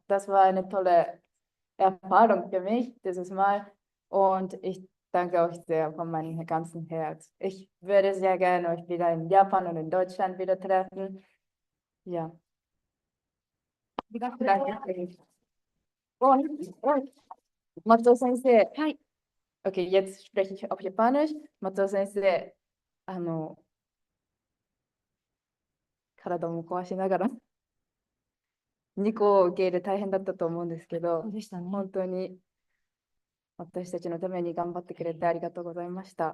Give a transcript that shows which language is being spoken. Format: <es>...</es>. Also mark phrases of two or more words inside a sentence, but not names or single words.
<de>Das war eine tolle Erfahrung für mich dieses Mal und ich danke euch sehr von meinem ganzen Herz. Ich würde sehr gerne euch wieder in Japan und in Deutschland wieder treffen. Ja. Danke. Und Matsuo Sensei. Okay, jetzt spreche ich auf Japanisch.</de> <ja>Matsuo Sensei, 体も壊しながら2個を受け入れ大変だったと思うんですけど、本当に私たちのために頑張ってくれてありがとうございました。</ja>